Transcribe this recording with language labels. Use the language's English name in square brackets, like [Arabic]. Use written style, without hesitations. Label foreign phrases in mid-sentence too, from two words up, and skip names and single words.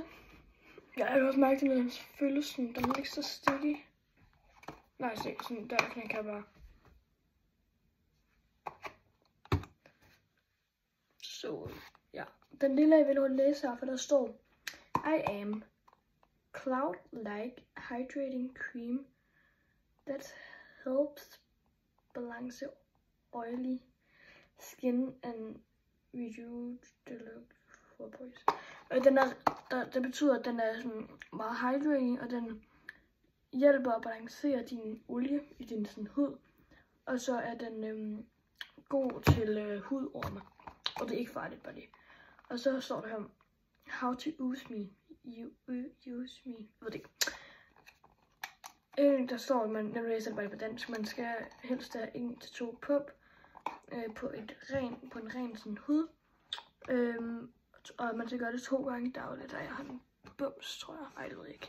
[Danish] Ja, jeg kan også mærke, at den føles sådan, den er ikke så sticky. Nej, se, sådan der kan jeg bare. Så, ja. Den lille jeg vil læse her, for der står [English] I am cloud-like hydrating cream that helps balance oily skin and reduce the look for boys. [Danish] Det betyder, at den er sådan meget hydrating, og den hjælper at balancere din olie i din sådan hud. Og så er den god til hudorme. Og det er ikke farligt, bare det. Og så står der her, [English] how to use me. Use me. [Danish] Jeg ved det ikke. Der står, at man læser det bare på dansk. Man skal helst have 1 til 2 pump på en ren sådan hud. Og man skal gøre det 2 gange dagligt. Og jeg har en bums, tror jeg. Ej, det ved jeg ikke.